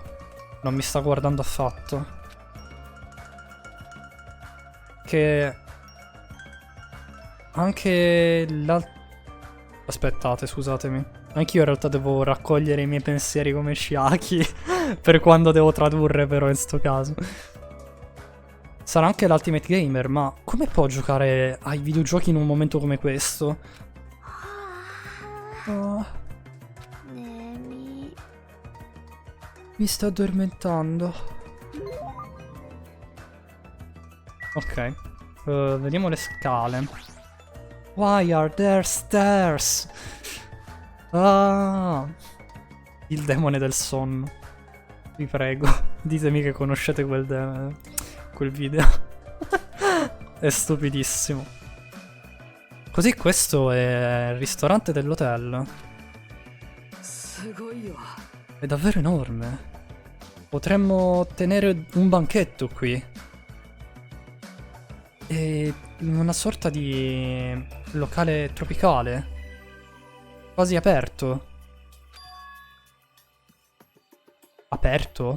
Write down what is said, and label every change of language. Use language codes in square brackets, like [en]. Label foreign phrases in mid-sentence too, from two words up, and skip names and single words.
[it] Non mi sta guardando affatto. Che anche aspettate, scusatemi. Anch'io in realtà devo raccogliere i miei pensieri come Chiaki per quando devo tradurre, però in sto caso. Sarà anche l' [en] Ultimate Gamer, [it] ma come può giocare ai videogiochi in un momento come questo? Oh, [ja] 眠い [it] mi sto addormentando. Ok. Vediamo le scale. [en] Why are there stairs? [it] Ah, il demone del sonno. Vi prego, ditemi che conoscete quel video. È stupidissimo. Così questo è il ristorante dell'hotel. [ja] すごいよ。 [it] È davvero enorme. Potremmo tenere un banchetto qui. È una sorta di locale tropicale. Quasi aperto. Aperto?